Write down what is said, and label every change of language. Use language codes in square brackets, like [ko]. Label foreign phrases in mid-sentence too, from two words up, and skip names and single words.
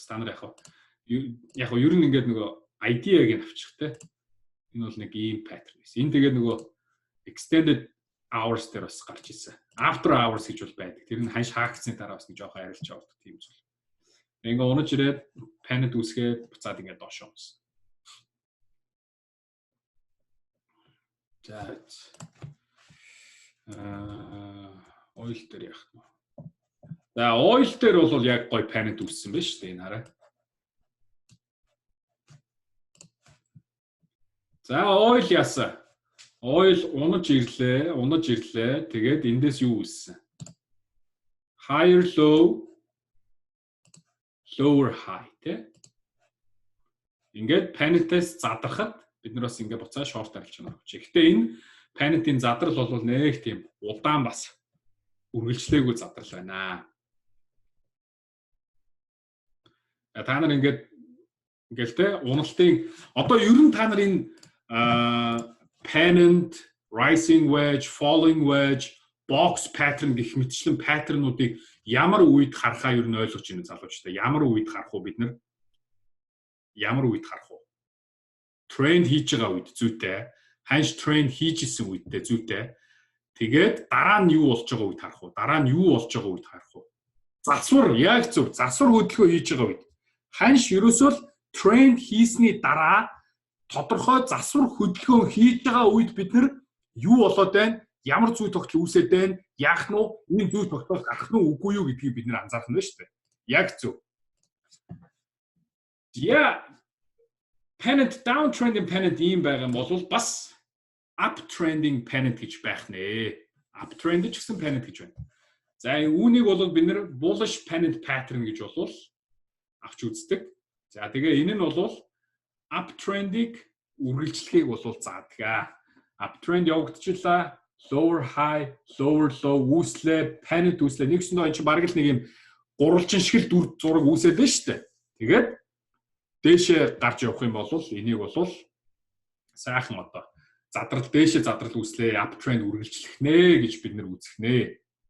[mn] Та нар яг ер нь ингээд нөгөө ID-г нь авчих те. Энэ бол нэг ийм pattern байсан. Энэ тэгээд нөгөө [en] extended hours [mn] дээр бас гарч ирсэн. [en] After hours [mn] гэж бол байдаг. Тэр нь ханш хаагдсны дараа бас нэг жоохон арилж явуулдаг тийм зүйл. Ингээ унаж ирээд panic үүсгээд буцаад ингээ доош явсан. За. Oil дээр яах вэ? За, oil дээр бол яг гоё panic үүссэн байна шүү дээ энэ хараа. За, oil яасан. Oil унаж ирлээ. Тэгээд эндээс юу үүссэн? [en] Higher low, lower high тэ. [mn] Ингээд panic-ээс задрахад бид нар бас ингээд буцаа short арилж байна. Гэхдээ энэ panic-ийн задрал бол нэг тийм удаан бас үргэлжлээгүй задрал байна. Та нар ингээд тэ уналтын одоо ер нь та нарын [en] pennant, rising wedge, falling wedge, box pattern [mn] гэх мэтчлэн паттернуудыг ямар үед харахаа ер нь ойлгож байна залуучтай. Ямар үед харах уу бид нар? Ямар үед харах уу? Тренд хийж байгаа үед зүйтэй. Ханш тренд хийжсэн үедээ зүйтэй. Тэгээд дараа нь юу болж байгаа үед харах уу? Дараа нь юу болж байгаа үед харах уу? Засвар яг зөв. Засвар хөдөлгөөн хийж байгаа үед. Ханш ерөөсөө тренд хийсний дараа тодорхой засвар хөдөлгөөн хийж байгаа үед бид нар юу болоод байна? Ямар зүй тогтол үүсээд байна? Яах нь уу? Энэ зүй тогтол гарах нь үгүй юу гэдгийг бид нар анзаарах нь шүү дээ. Яг зөв. Yeah. [en] Pennant downtrending pennant [mn] ийм байгаа юм бол бас [en] uptrending pennant [mn] гэж байх нэ. Uptrend ч гэсэн pennant гэж байна. За үүнийг бол бид нэр [en] bullish pennant pattern [mn] гэж бол авч үздэг. За тэгээ энэ нь бол uptrend-ийг үргэлжлэхийг бол заадаг. Uptrend явагдчихлаа. [en] Lower high, lower low үүслээ, pennant үүслээ. [mn] Нэгсэндээ энэ чинь бараг л нэг юм гурвалжин шиг л дүр зураг үүсээд байна шүү дээ. Тэгээд дээшээ гарч явах юм бол энийг бол сайхан одоо задрал дээшээ задрал үүслээ, uptrend үргэлжлэх нэ гэж бид нэр үзэх нэ.